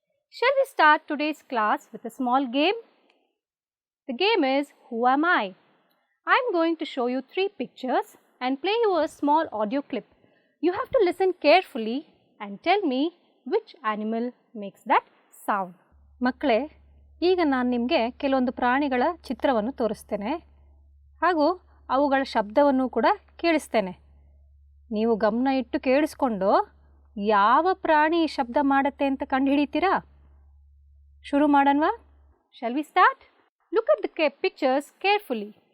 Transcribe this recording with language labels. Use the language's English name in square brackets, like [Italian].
[English] Shall we start today's class with a small game? The game is Who Am I? I am going to show you 3 pictures and play you a small audio clip. You have to listen carefully and tell me which animal makes that sound. [Kannada] ಮಕ್ಕಳೇ, ಈಗ ನಾನು ನಿಮಗೆ ಕೆಲವೊಂದು ಪ್ರಾಣಿಗಳ ಚಿತ್ರವನ್ನು ತೋರಿಸ್ತೇನೆ ಹಾಗೂ ಅವುಗಳ ಶಬ್ದವನ್ನು ಕೂಡ ಕೇಳಿಸ್ತೇನೆ. ನೀವು ಗಮನ ಇಟ್ಟು ಕೇಳಿಸ್ಕೊಂಡು ಯಾವ ಪ್ರಾಣಿ ಶಬ್ದ ಮಾಡುತ್ತೆ ಅಂತ ಕಂಡುಹಿಡಿತೀರಾ? ಶುರು ಮಾಡೋಣವಾ? [English] Shall we start? Look at the pictures carefully.